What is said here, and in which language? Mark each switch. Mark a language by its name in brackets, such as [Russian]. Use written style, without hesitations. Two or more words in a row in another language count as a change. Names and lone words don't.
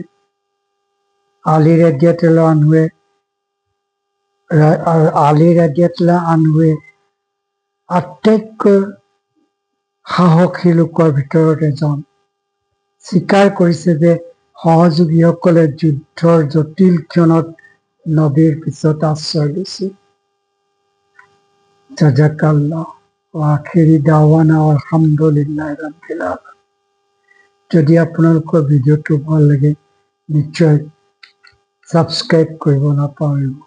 [Assamese] আলী [Arabic] رضي الله عنه [Assamese] আটাইতকৈ সাহসী লোকৰ ভিতৰত এজন স্বীকাৰ কৰিছে যে সহযোগীসকলে যুদ্ধৰ জটিল ক্ষণত নবীৰ পিছত আশ্ৰয় লৈছিল। [Arabic] جزاك الله وآخر دعوانا الحمد لله رب العالمين. [Assamese] যদি আপোনালোকৰ ভিডিঅ'টো ভাল লাগে নিশ্চয় ছাবস্ক্ৰাইব কৰিব নাপাহৰিব।